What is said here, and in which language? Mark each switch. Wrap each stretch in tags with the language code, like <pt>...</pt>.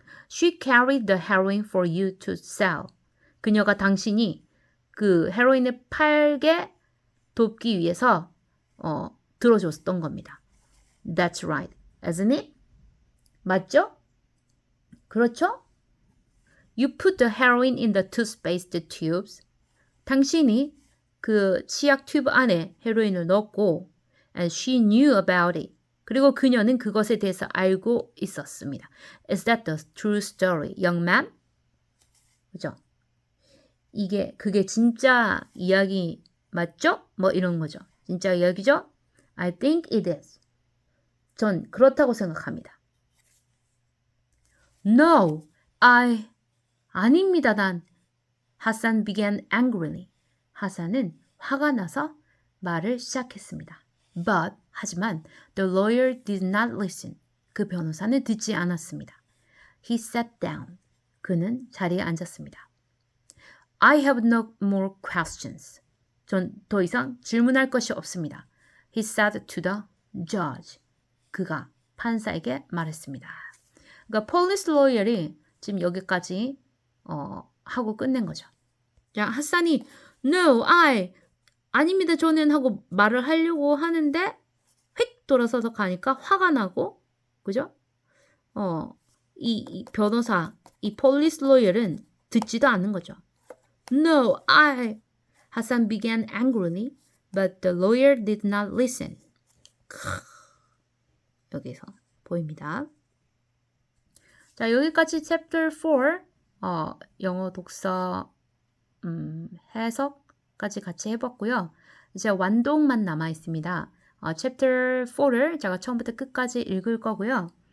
<en>She carried the heroin for you to sell.</en> <ko>그녀가 당신이 그 헤로인을 팔게 돕기 위해서 들어줬던 겁니다.</ko> <en>That's right, isn't it?</en> <ko>맞죠? 그렇죠?</ko> <en>You put the heroin in the toothpaste tubes.</en> <ko>당신이 그 치약 튜브 안에 헤로인을 넣었고</ko> <en>and she knew about it.</en> <ko>그리고 그녀는 그것에 대해서 알고 있었습니다.</ko> <en>Is that the true story, young man?</en> <ko>그죠? 그게 진짜 이야기 맞죠? 뭐 이런 거죠. 진짜 이야기죠?</ko> <en>I think it is.</en> <ko>전 그렇다고 생각합니다.</ko> <en>No,</en> <ko>아닙니다, 난.</ko> <en>하산 began angrily.</en> <ko>하산은 화가 나서 말을 시작했습니다.</ko> <en>But,</en> <ko>하지만,</ko> <en>the lawyer did not listen.</en> <ko>그 변호사는 듣지 않았습니다. He sat down. 그는 자리에 앉았습니다. I have no more questions. 전 더 이상 질문할 것이 없습니다.</ko> <en>He said to the judge.</en> <ko>그가 판사에게 말했습니다. 그러니까 police lawyer이 지금 여기까지 하고 끝낸 거죠. 자, 하산이</ko> <en>No,</en> <ko>아닙니다. 저는 하고 말을 하려고 하는데 휙 돌아서서 가니까 화가 나고 그죠? 이 변호사, 이 police lawyer은 듣지도 않는 거죠.</ko> <en>No, Hassan began angrily, but the lawyer did not listen.</en> <ko>여기서 보입니다. 자, 여기까지 chapter 4 영어 독서 해석까지 같이 해봤고요. 이제 완독만 남아 있습니다. chapter 4를 제가 처음부터 끝까지 읽을 거고요.</ko>